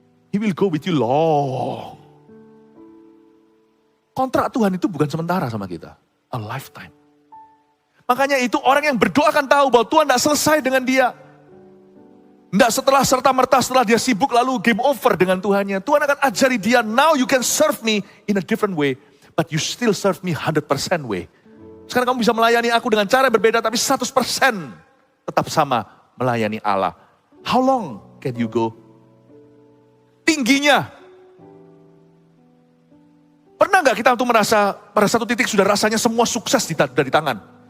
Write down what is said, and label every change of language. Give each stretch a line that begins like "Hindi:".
English: He will go with you long.
Indonesian: Kontrak Tuhan itu bukan sementara sama kita.
English: A lifetime.
Indonesian: Makanya itu orang yang berdoa akan tahu bahwa Tuhan tidak selesai dengan dia. Tidak setelah serta-merta setelah dia sibuk lalu game over dengan Tuhannya. Tuhan akan ajari dia,
English: now you can serve me in a different way. But you still serve me 100% way.
Indonesian: Sekarang kamu bisa melayani aku dengan cara berbeda tapi 100% tetap sama melayani Allah.
English: How long can you go?
Indonesian: Tingginya. Pernah gak kita untuk merasa pada satu titik sudah rasanya semua sukses dari tangan?